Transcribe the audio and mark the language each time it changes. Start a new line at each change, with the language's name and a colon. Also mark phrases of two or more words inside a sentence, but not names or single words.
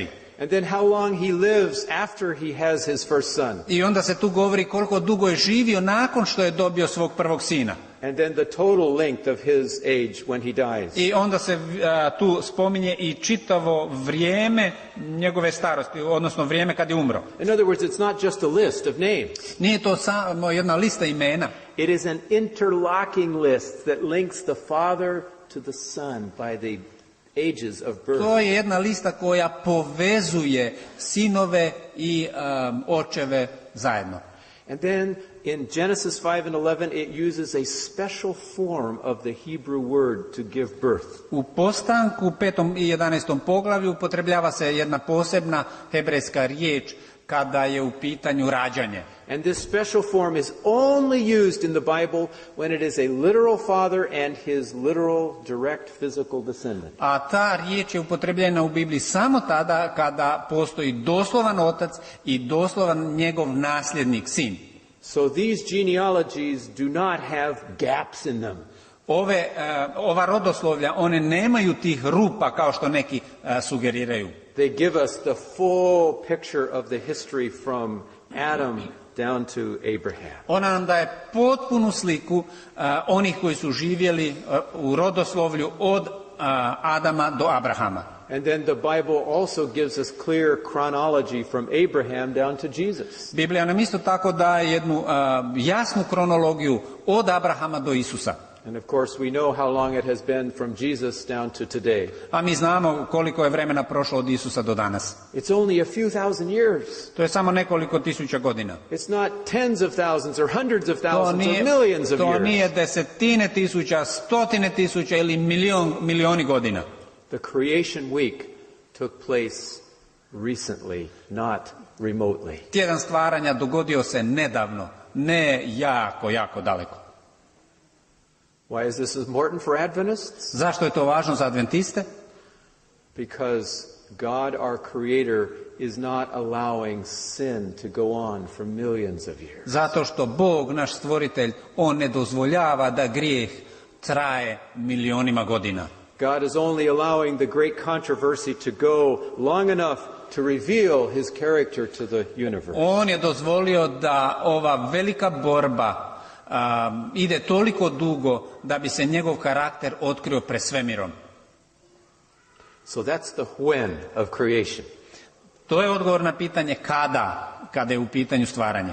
English: And then how long he lives after he has his first son.
Croatian: I onda se tu govori koliko dugo je živio nakon što je dobio svog prvog sina.
English: And then the total length of his age when he dies.
Croatian: I onda se tu spominje i čitavo vrijeme njegove starosti, odnosno vrijeme kad je umro.
English: In other words, it's not just a list of names.
Croatian: Nije to samo jedna lista imena.
English: It is an interlocking list that links the father to the son by the ages of birth.
Croatian: To je jedna lista koja povezuje sinove i očeve zajedno.
English: And then in Genesis 5 and 11 it uses a special form of the Hebrew word to give birth.
Croatian: U Postanku 5. i 11. poglavlju upotrebljava se jedna posebna hebrejska riječ kada je u pitanju rađanje.
English: And this special form is only used in the Bible when it is a literal father and his literal direct physical descendant.
Croatian: A ta riječ je upotrebljena u Bibliji samo tada kada postoji doslovan otac i doslovan njegov nasljednik, sin.
English: So these genealogies do not have gaps in them.
Croatian: Ova rodoslovlja, one nemaju tih rupa kao što neki sugeriraju.
English: They give us the full picture of the history from Adam down to Abraham.
Croatian: Ona nam daje potpunu sliku onih koji su živjeli u rodoslovlju od Adama do Abrahama.
English: And then the Bible also gives us clear chronology from Abraham down to Jesus.
Croatian: Biblija nam isto tako daje jednu jasnu kronologiju od Abrahama do Isusa.
English: And of course we know how long it has been from Jesus down to today.
Croatian: A mi znamo koliko je vremena prošlo od Isusa do danas.
English: It's only a few thousand years.
Croatian: To je samo nekoliko tisuća godina.
English: It's not tens of thousands or hundreds of thousands or millions of years.
Croatian: To nije desetine tisuća, stotine tisuća ili milioni godina.
English: The creation week took place recently, not remotely.
Croatian: Tjedan stvaranja dogodio se nedavno, ne jako daleko.
English: Why is this important for Adventists?
Croatian: Zašto je to važno za adventiste?
English: Because God, our Creator, is not allowing sin to go on for millions of years.
Croatian: Zato što Bog, naš stvoritelj, on ne dozvoljava da grijeh traje milionima godina.
English: God is only allowing the great controversy to go long enough to reveal his character to the universe.
Croatian: On je dozvolio da ova velika borba ide toliko dugo da bi se njegov karakter otkrio pred svemirom.
English: So that's the when of creation.
Croatian: To je odgovor na pitanje kada je u pitanju stvaranje.